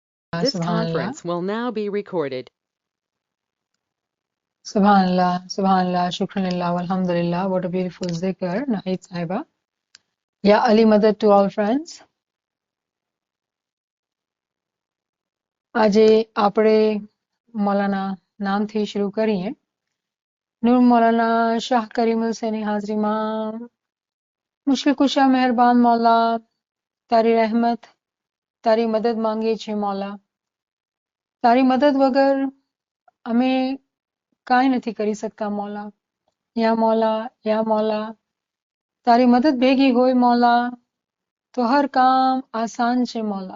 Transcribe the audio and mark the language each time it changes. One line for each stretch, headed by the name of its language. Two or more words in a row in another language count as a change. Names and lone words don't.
English: This Subhanallah, conference will now be recorded.
Arabic: سبحان الله، سبحان الله، شكرا لله، الحمد لله.
English: What a beautiful zikr, Nahid Sahiba.
Arabic: يا علي مدد
English: to all friends.
Gujarati: આજે આપણે મૌલાના નામથી શરૂ કરીએ. નૂર મૌલાના શાહ કરીમ હુસૈની હાજરીમાં
Urdu: مشکل کشا مہربان مولا
Gujarati: તારી રહેમત તારી મદદ માંગીએ છીએ મૌલા. તારી મદદ વગર અમે કાંઈ નથી કરી શકતા મૌલા. યા મૌલા તારી મદદ ભેગી હોય મૌલા તો હર કામ આસાન છે મૌલા.